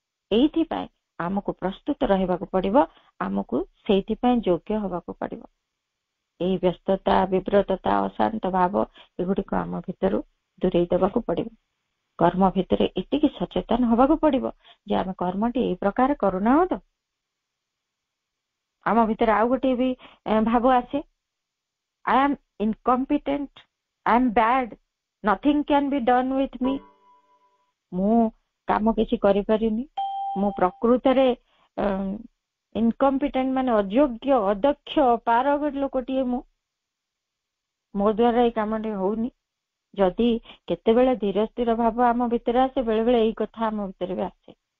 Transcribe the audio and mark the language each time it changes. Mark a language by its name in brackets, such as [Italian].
[Odia] ଏଇଥିପାଇଁ ଆମକୁ ପ୍ରସ୍ତୁତ ରହିବାକୁ ପଡିବ, ଆମକୁ ସେଇଥିପାଇଁ ଯୋଗ୍ୟ ହବାକୁ ପଡିବ। ଏଇ ବ୍ୟସ୍ତତା, ବିବ୍ରତତା, ଅଶାନ୍ତ ଭାବ ଏଗୁଡିକ ଆମ ଭିତରୁ ଦୂରେଇ ଦେବାକୁ ପଡିବ। କର୍ମ ଭିତରେ ଏତିକି ସଚେତନ ହବାକୁ ପଡିବ ଯେ ଆମେ କର୍ମଟି ଏଇ ପ୍ରକାର କରୁନାହୁଁ ତ। ଆମ ଭିତରେ ଆଉ ଗୋଟିଏ ବି ଭାବ ଆସେ, [English] I am incompetent, I am bad, nothing can be done with me। [Odia] ମୁଁ କାମ କିଛି କରିପାରିନି, ମୁଁ ପ୍ରକୃତରେ ଇନକମ୍ପିଟେଣ୍ଟ ମାନେ ଅଯୋଗ୍ୟ, ଅଦକ୍ଷ, ପାରଗତ ଲୋକଟିଏ, ମୋ ଦ୍ୱାରା ଏଇ କାମଟି ହଉନି। ଯଦି କେତେବେଳେ ଧୀର ସ୍ଥିର ଭାବ ଆମ ଭିତରେ ଆସେ, ବେଳେ ବେଳେ ଏଇ କଥା ଆମ ଭିତରେ ବି ଆସେ।